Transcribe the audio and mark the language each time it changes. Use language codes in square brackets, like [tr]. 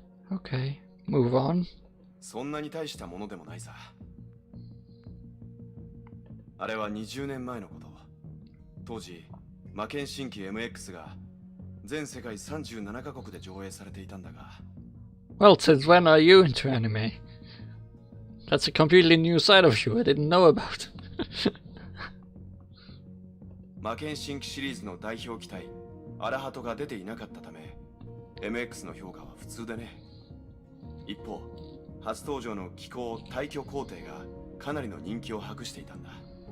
[en] Okay, move on. [ja] そんなに大したものでもないさ。あれは20年前のこと。当時、魔剣新規 MX が全世界37カ国で上映されていたんだが。 [en] Well, since when are you into anime? That's a completely new side of you I didn't know about. [ja] 魔剣新規シリーズの代表機体、アラハトが出ていなかったため、MX の評価は普通でね。一方、初登場の機構退去皇帝がかなりの人気を博していたんだ。